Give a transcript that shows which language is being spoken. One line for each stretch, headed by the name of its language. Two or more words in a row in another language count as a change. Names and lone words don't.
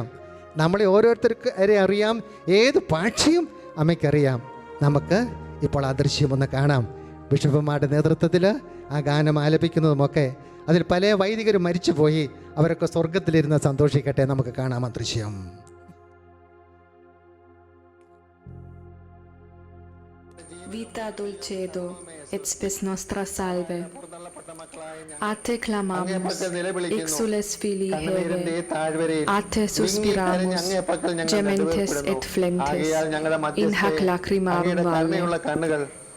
Malayalam: നമ്മളെ ഓരോരുത്തർക്ക് അറിയാം. ഏത് ഭാഷയും അമ്മയ്ക്കറിയാം. നമുക്ക് ഇപ്പോൾ ആ ദൃശ്യമൊന്ന് കാണാം. ബിഷപ്പുമാരുടെ നേതൃത്വത്തിൽ ആ ഗാനം ആലപിക്കുന്നതുമൊക്കെ. അതിൽ പല വൈദികരും മരിച്ചുപോയി. അവരൊക്കെ സ്വർഗത്തിലിരുന്ന് സന്തോഷിക്കട്ടെ. നമുക്ക് കാണാം ആ ദൃശ്യം.
Latin: Vita dulcedo, et spes nostra salve. A te clamamus, exules filii Heve, a te suspiramus, gementes et flentes, in hac lacrimarum valle.